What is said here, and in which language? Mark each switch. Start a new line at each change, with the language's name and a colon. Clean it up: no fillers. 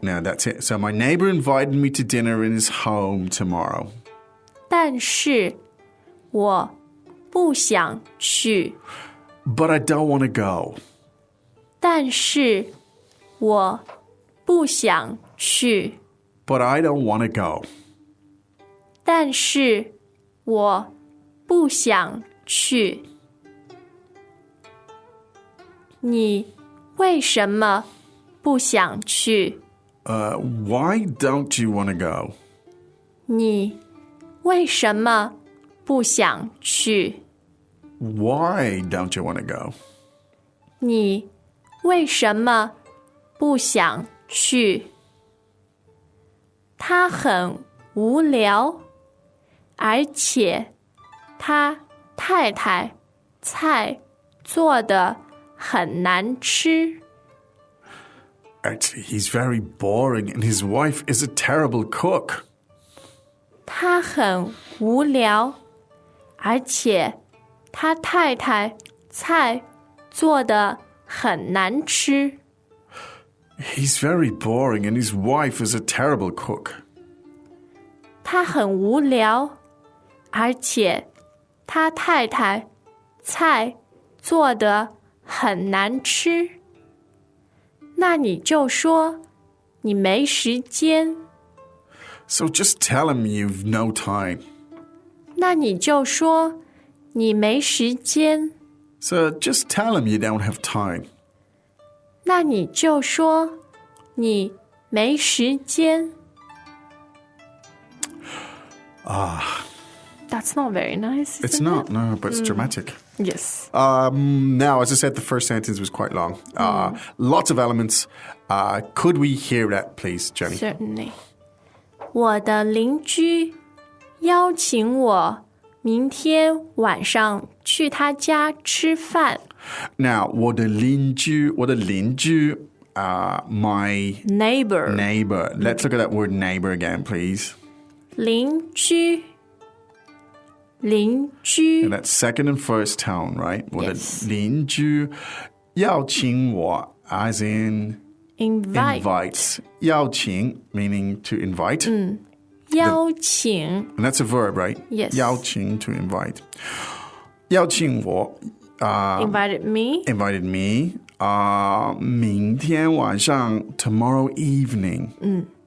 English: Now that's it. So my neighbor invited me to dinner in his home tomorrow.
Chinese: 但是我不想去。
English: But I don't want to go.
Chinese: 但是我不想去。
English: But I don't want to go.
Chinese: 但是我不想去。你为什么不想去？
English: Why don't you want to go?
Chinese: 你为什么不想去？
English: Why don't you want to go?
Chinese: 你为什么不想去？他很无聊，而且他太太菜做得很难吃。
English: Actually, he's very boring and his wife is a terrible cook.
Chinese: 他很无聊，而且他太太菜做得很难吃。
English: He's very boring and his wife is a terrible cook.
Chinese: 他很无聊，而且他太太菜做得很难吃。那你就说你没时间。
English: So just tell him you've no time.
Chinese: 那你就说你没时间。
English: So just tell him you don't have time.
Chinese: 那你就说你没时间。
English: That's not very nice. It's isn't not, it? no, but it's dramatic. Yes. Now, as I said, the first sentence was quite long. Lots of elements. Could we hear that, please, Jenny? Certainly.
Chinese: 我的邻居邀请我明天晚上去他家吃饭。
English: Now,
Chinese: 我的邻居,
English: my Neighbor. neighbor. Let's look at that word neighbor again, please.
Chinese: 邻居
English: And that's second and first tone, right?
Chinese: 我的邻居邀请我
English: as in invites. 邀请 meaning to invite.
Chinese: 邀请
English: And that's a verb, right? Yes. 邀请 to invite.
Chinese: 邀请我
English: invited me. invited me.
Chinese: 明天晚上
English: tomorrow evening.